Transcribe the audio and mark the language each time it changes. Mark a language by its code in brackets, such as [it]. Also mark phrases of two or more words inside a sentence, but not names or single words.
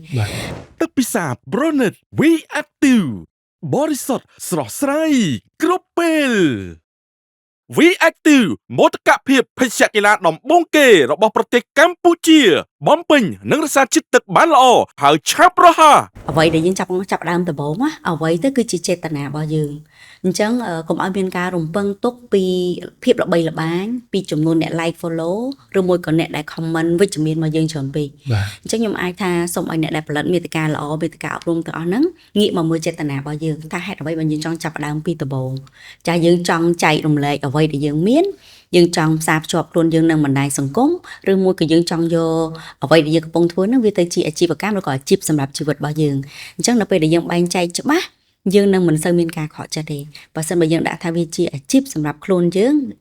[km] ទឹកពិសា Bronet We Active បរិសុទ្ធស្រស់ស្រាយគ្រប់ពេល We Active មោទកភាពភេសជ្ជៈកីឡាដំបូងគេរបស់ប្រទេសកម្ពុជាបំពេញនិងរក្សាជាតិទឹកបានល្អហើយឆាប់រហ័ស អ្វីដែលយើងចាប់ដើមដំបូងអ្វីទៅគឺជាចេតនារបស់យើងអញ្ចឹងកុំឲ្យមានការរំពឹងទុកពីភាពល្បីល្បាញពីចំនួនអ្នក like follow ឬមួយក៏អ្នកដែល comment វិជ្ជមានមកយើងច្រើនពេកអញ្ចឹងខ្ញុំអាចថាសូមឲ្យអ្នកដែលផលិតមាតិកាល្អមាតិកាអប់រំទាំងអស់ហ្នឹងងាកមកមើលចេតនារបស់យើងថាហេតុអ្វីបានយើងចង់ចាប់ដើមពីដំបូងចាយើងចង់ចែករំលែកអ្វីដែលយើងមានយើងចង់ផ្សារភ្ជាប់ខ្លួនយើងនឹងបណ្ដាញសង្គមឬមួយក៏យើងចង់យកអ្វីដែលយើងកំពុងធ្វើហ្នឹងវាទៅជាអាជីវកម្មឬក៏អាជីពសម្រាប់ជីវិតរបស់យើងអញ្ចឹងនៅពេលដែលយើងបែងចែកច្បាស់យើងនឹងមិនសូវមានការខកចិត្តទេបើសិនបើយើងដាក់ថាវាជាអាជីពសម្រាប់ខ្លួនយើងអា